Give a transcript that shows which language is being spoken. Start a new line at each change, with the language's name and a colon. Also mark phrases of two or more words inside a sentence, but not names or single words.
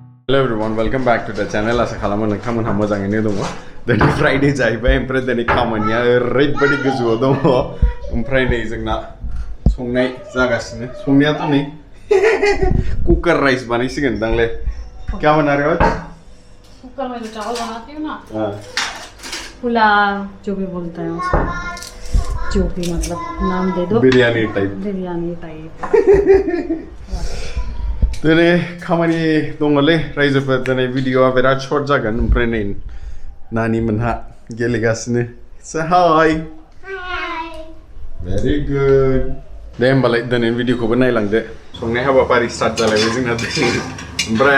English: Hello everyone, welcome back to the channel.
Bodo: Asa khalamo nangthamon mojangैनो दङ दिनै फ्राइडे जाहैबाय ओमफ्राय दिनै खामानिया ओरैबायदि गोजौआव दङ ओमफ्राय नै जोंना संनाय जागासिनो संनायाथ' नै
English: cooker rice
Bodo: बानायसिगोन दांले
Hindi: क्या बना रहे हो कुकर में जो चावल बनाती हूँ ना पुलाव जो भी बोलते हैं उसको जो भी मतलब नाम दे दो
Bodo: बिरयानी टाइप दिनै खामानि दङलै रायजोफोर दिनै भिडिअआ बिराद सर्ट जागोन ओमफ्राय नै नानि मोनहा गेलेगासिनो से हाय
English: very good
Bodo: दे होमबालाय दिनै भिडिअखौबो नायलांदो संनाय हाबाफारि स्टार्ट जालायबाय जोंना ओमफ्राय